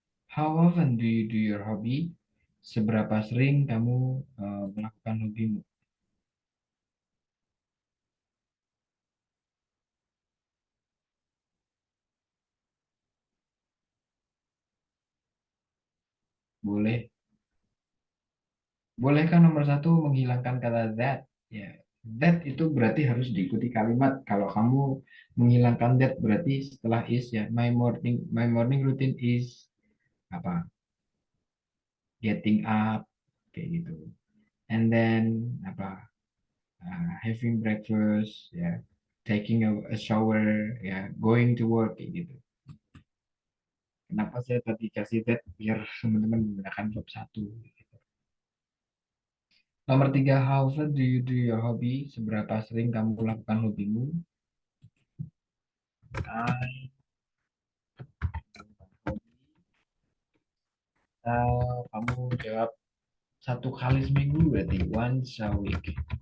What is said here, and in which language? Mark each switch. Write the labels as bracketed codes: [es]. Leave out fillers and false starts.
[en] How often do you do your hobby? [id] Seberapa sering kamu melakukan hobimu? Boleh. Bolehkah nomor 1 menghilangkan kata that? Ya, that itu berarti harus diikuti kalimat. Kalau kamu menghilangkan that berarti setelah is ya. [en] My morning routine is [id] apa? [en] Getting up [id] kayak gitu. [en] And then [id] apa? [en] Having breakfast ya. Taking a shower ya. Going to work [id] kayak gitu. Kenapa saya tadi kasih that biar teman-teman menggunakan verb 1. Nomor 3, [en] how often do you do your hobby? [id] Seberapa sering kamu lakukan hobimu? I kamu jawab 1 kali seminggu berarti [en] once a week.